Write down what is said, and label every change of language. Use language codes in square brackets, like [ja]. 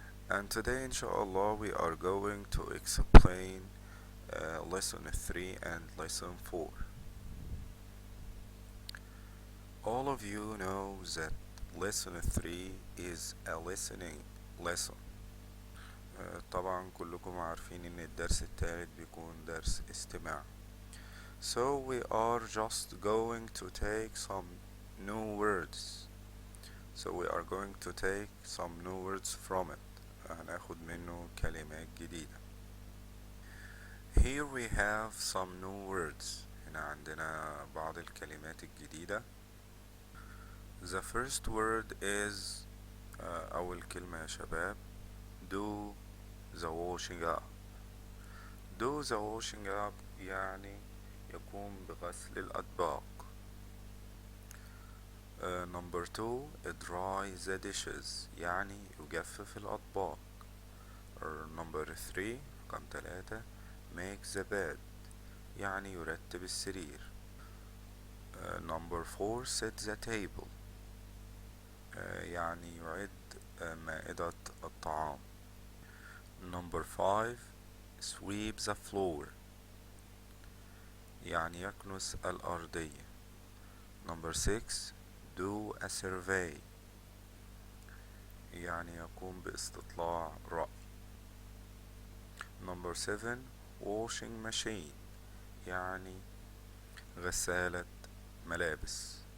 [en] And today, inshallah, we are going to explain Lesson 3 and Lesson 4. All of you know that lesson 3 is a listening lesson. [ar] طبعا كلكم عارفين ان الدرس الثالث بيكون درس استماع. [en] So we are just going to take some new words. So we are going to take some new words from it. [ar] هناخد منه كلمات جديدة. [en] Here we have some new words. [ar] هنا عندنا بعض الكلمات الجديدة. [en] The first word is [ar] أول كلمة يا شباب [en] do the washing up. do the washing up [ar] يعني يقوم بغسل الأطباق. [en] Number 2 dry the dishes [ar] يعني يجفف الأطباق. [en] Number 3 [ar] رقم 3 [en] make the bed [ar] يعني يرتب السرير. [en] Number 4 set the table [ar] يعني يعد مائدة الطعام. [en] Number 5 sweep the floor [ar] يعني يكنس الأرضية. [en] Number 6 do a survey [ar] يعني يقوم باستطلاع رأي. [en] Number 7 washing machine [ar] يعني غسالة ملابس.